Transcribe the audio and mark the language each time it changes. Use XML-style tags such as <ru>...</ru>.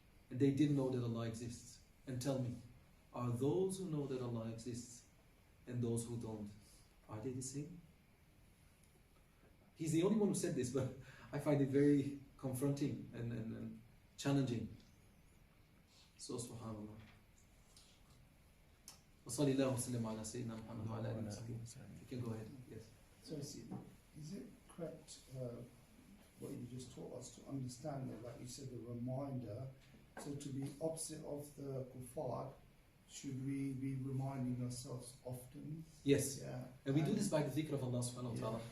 <en>And they didn't know that Allah exists. And tell me, are those who know that Allah exists and those who don't, are they the same? He's the only one who said this, but I find it very confronting and challenging. So, subhanAllah.</en> <ar>وصلى الله وسلم على سيدنا محمد وعلى آله وصحبه.</ar> <en>You can go ahead. Yes. So is it correct what you just taught us to understand that, like you said, the reminder? So to be opposite of the kuffar, should we be reminding ourselves often? Yes. Yeah. And we do this by the dhikr of Allah subhanahu wa ta'ala.</en>